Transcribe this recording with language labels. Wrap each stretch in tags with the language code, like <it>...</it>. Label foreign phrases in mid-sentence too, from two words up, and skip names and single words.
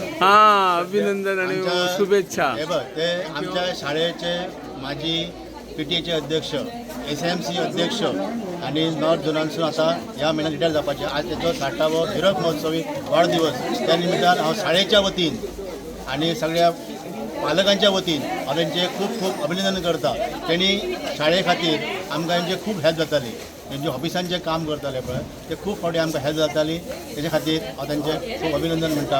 <mr>हा अभिनंदन आणि शुभेच्छा</mr> <kok>हे बघ ते आमच्या शाळेचे माजी PTA अध्यक्ष SMC अध्यक्ष आणि नॉर्थ झोनानसून आता ह्या महिन्यात रिटायर जावपाचे आज त्याचो 60वो हिरक महोत्सवी वाढदिवस त्या निमित्तान हांव शाळेच्या वतीन आणि सगळ्या पालकांच्या वतीन हांव तेंचे खूप खूप अभिनंदन करता त्यांनी शाळे खातीर आमकां तेंचे खूप हेल्प जाताली तेंचे ऑफिसान जे काम करताले पळय ते खूप फावटी आमकां हेल्प जाताली तेच्या खातीर हांव तेंचे खूप अभिनंदन म्हणटा</kok>